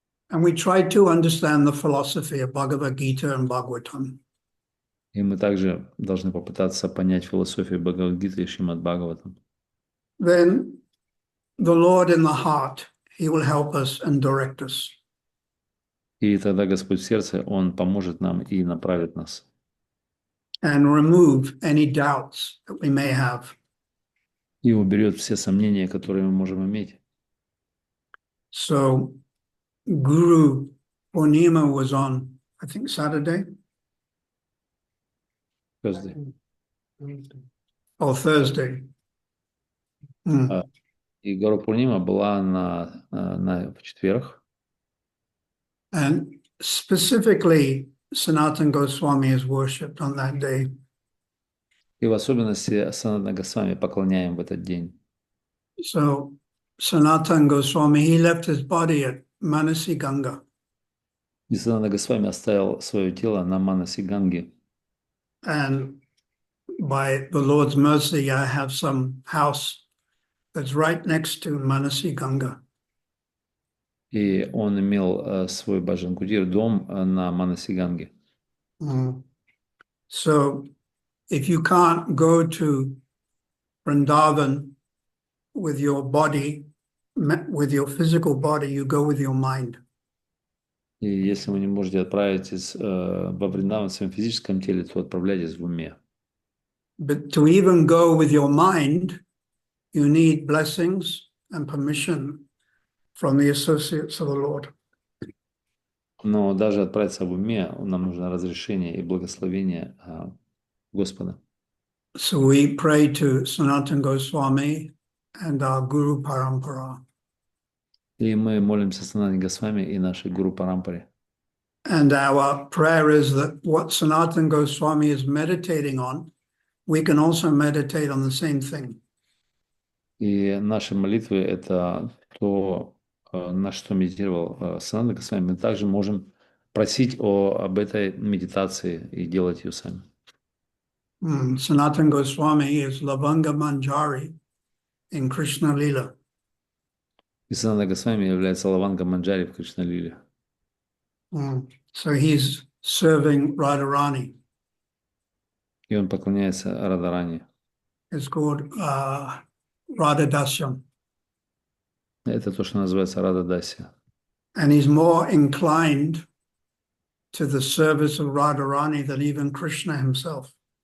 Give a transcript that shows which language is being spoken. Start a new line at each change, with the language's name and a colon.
English: And we try to understand the philosophy of Bhagavad Gita and Bhagavatam.
Russian: И мы также должны попытаться понять философию Бхагавад-гиты и Шримад Бхагаватам.
English: Then the Lord in the heart, He will help us and direct us.
Russian: И тогда Господь в сердце, Он поможет нам и направит нас.
English: And remove any doubts that we may have.
Russian: И уберет все сомнения, которые мы можем иметь.
English: So Guru Purnima was on, I think, Saturday Thursday. or Thursday.
Russian: И Гуру Пурнима была в четверг.
English: And specifically, Sanatana Goswami is worshipped on that day.
Russian: И в особенности Санатана Госвами поклоняем в этот день.
English: So Sanatana Goswami, he left his body at Manasi Ganga.
Russian: И Санатана Госвами оставил свое тело на Манаси Ганге.
English: And by the Lord's mercy, I have some house that's right next to Manasi Ganga.
Russian: И он имел свой Баджан Кутир, дом на Манаси Ганге.
English: So if you can't go to Vrindavan with your body, with your physical body, you go with your mind.
Russian: И если вы не можете отправиться во Вриндаван в своем физическом теле, то отправляйтесь в уме.
English: But to even go with your mind, you need blessings and permission from the associates of the Lord.
Russian: Но даже отправиться в уме, нам нужно разрешение и благословение Господа.
English: So we pray to Sanatana Goswami and our Guru Parampara.
Russian: И мы молимся Санатане Госвами и нашей Гуру Парампаре.
English: And our prayer is that what Sanatana Goswami is meditating on, we can also meditate on the same thing.
Russian: И наши молитвы – это то, на что медитировал Санатана Госвами. Мы также можем просить об этой медитации и делать ее сами.
English: Sanatana Goswami is Lavanga Manjari in Krishna Lila.
Russian: И Санатана Госвами является Лаванга Манджари в Кришна-лиле.
English: So he's serving Radharani.
Russian: И он поклоняется Радарани.
English: It's called Radhadasyam.
Russian: Это то, что называется Рададаси.
English: And he's more inclined to the service of Radharani than even Krishna himself.